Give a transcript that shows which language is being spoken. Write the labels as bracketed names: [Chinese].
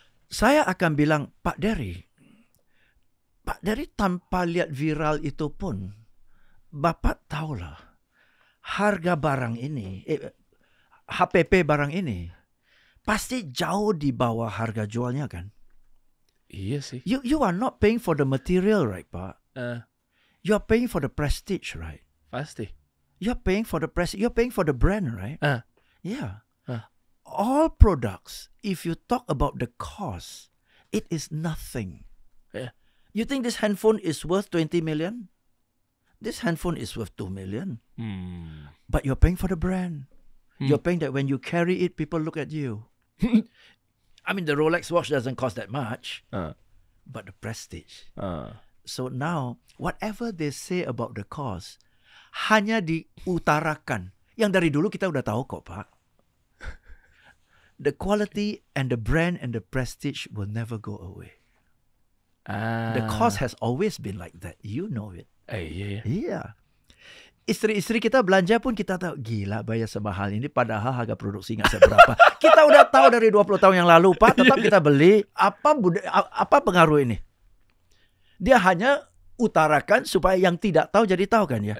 [Indonesian] Saya akan bilang Pak Dery tanpa lihat viral itu pun, Bapak tahulah harga barang ini, HPP barang ini pasti jauh di bawah harga jualnya kan. Iya sih. [English] You are not paying for the material, right, Pak? Eh, You are paying for the prestige, right? [Indonesian] pasti. [English] You're paying for the prestige. You're paying for the brand, right? Yeah. All products, if you talk about the cost, it is nothing. Yeah. You think this handphone is worth 20 million? This handphone is worth 2 million. But you're paying for the brand. You're paying that when you carry it, people look at you. I mean, the Rolex watch doesn't cost that much, but the prestige. So now, whatever they say about the cost, [Indonesian] hanya diutarakan. Yang dari dulu kita udah tahu kok, Pak. [English] The quality and the brand and the prestige will never go away. The cost has always been like that. You know it. [Indonesian] Iya. Iya. Istri-istri kita belanja pun kita tahu, gila bayar semahal ini padahal harga produksi nggak seberapa. Kita udah tahu dari 20 tahun yang lalu, Pak, tetap kita beli. Apa pengaruh ini? Dia hanya utarakan supaya yang tidak tahu jadi tahu kan ya.